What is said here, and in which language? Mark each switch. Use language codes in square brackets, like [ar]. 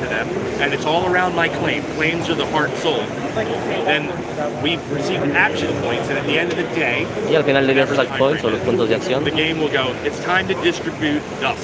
[en] And it's all around my claim. Claims are the heart soul. Then we've received action points, and at the end of the day, [es] y al final de los action points o los puntos de acción, [en] the game will go, it's time to distribute dust.